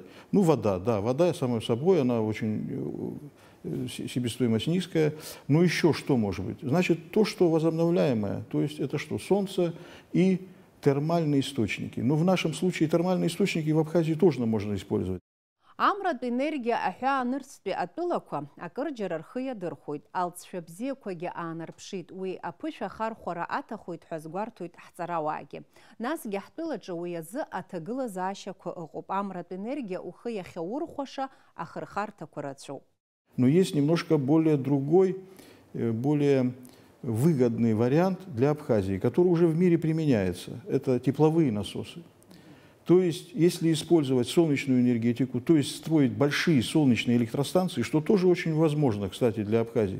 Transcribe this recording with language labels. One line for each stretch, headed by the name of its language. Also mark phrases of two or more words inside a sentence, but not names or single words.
Russian: Ну, вода, да, вода, само собой, она очень, себестоимость низкая. Но еще что может быть? Значит, то, что возобновляемое, то есть это что? Солнце и термальные источники. Но в нашем случае термальные источники в Абхазии тоже можно использовать.
Abkhazian: Амратә енергия аҳәаанырцәтәи атәылақәа акырџьара рхы иадырхәоит, алҵшәа бзиақәагьы аанарԥшит, уи аԥышәа ахархәара аҭахоит ҳәа згәарҭоит ҳҵарауаагьы. Насгьы ҳтәылаҿы уи азы аҭагылазаашьақәа ыҟоуп. Амратә енергия ухы иахьаурхәаша ахырхарҭақәа рацәоуп.
Russian: Но есть немножко более другой, более выгодный вариант для Абхазии, который уже в мире применяется. Это тепловые насосы. То есть, если использовать солнечную энергетику, то есть строить большие солнечные электростанции, что тоже очень возможно, кстати, для Абхазии.